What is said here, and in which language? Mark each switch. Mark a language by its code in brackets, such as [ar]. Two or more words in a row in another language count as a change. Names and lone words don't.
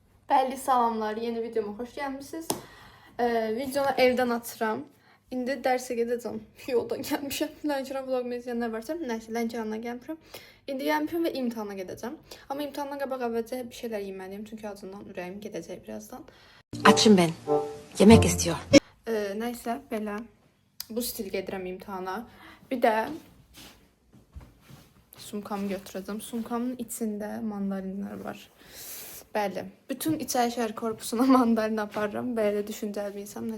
[az] Bəli, salamlar. Yeni videoma xoş gəlmisiniz. Videonu evdən atıram. İndi dərsə gedəcəm. Yoldan gəlmişəm. Lənkəran vlogmu izləyənlər varsa, nəysə Lənkərandan gəlmişəm. İndi gəlmişəm və imtahana gedəcəm. Amma imtahandan qabaq əvvəlcə bir şeylər yeməliyim. Çünki acından ürəyim gedəcək birazdan. [tr] Açım ben. Yemek istiyor. [az] Nəysə, belə. Bu stil gedirəm imtahana. Bir də sumkamı götürəcəm. Sumkamın içində mandarinlər var. Bəli. Bütün İçəri şəhər korpusuna mandarin aparıram. Belə düşüncəli bir insan.